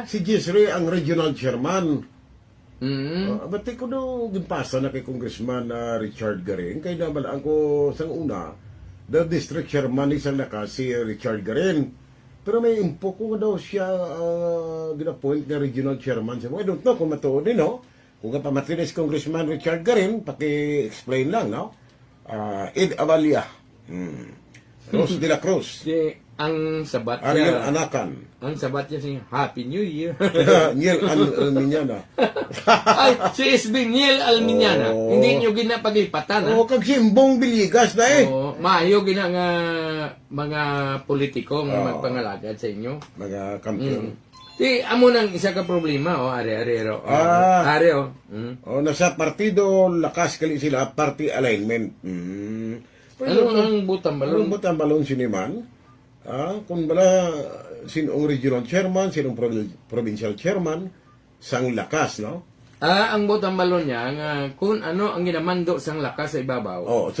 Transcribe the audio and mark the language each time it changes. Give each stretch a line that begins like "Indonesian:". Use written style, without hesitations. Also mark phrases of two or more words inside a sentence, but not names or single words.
Hiligaynon: Si Gisre ang
English: regional chairman.
Hiligaynon: Mm. Ba't ko daw ginpasa na kay Congressman Richard Garin. Kaya nabalaan ko sang una,
English: the district chairman
Hiligaynon: ni Lakas si Richard Garin. Pero may info ko daw siya gina-point na
English: regional chairman. I don't know
Hiligaynon: kung matuod din, no? Kung kapamatin si Congressman Richard Garin, paki-explain lang, no? Ed Avalia. Rose de la Cruz. Ang sabat Ariel niya, Anakan. ang sabat niya siya,
English: Happy New Year.
Hiligaynon: Niel Almiñana. Ay, si SB Niel Almiñana. Oh. Hindi nyo ginapaglipatan, ha? Kag simbong Biligas na eh. Maayo gina nga mga politiko nga magpangalagad sa inyo. Mga kampiyon. Di, amo nang isa ka problema, are-arero. Are. Nasa partido, lakas kali sila,
English: party alignment.
Hiligaynon: Ano ang butang balon? Anong butang balon siniman? Kung bala, sinong
English: regional chairman,
Hiligaynon: sinong
English: provincial chairman,
Hiligaynon: sang lakas, no? Ang butang balon niya, nga kung ano ang ginamando sang lakas sa ibabaw.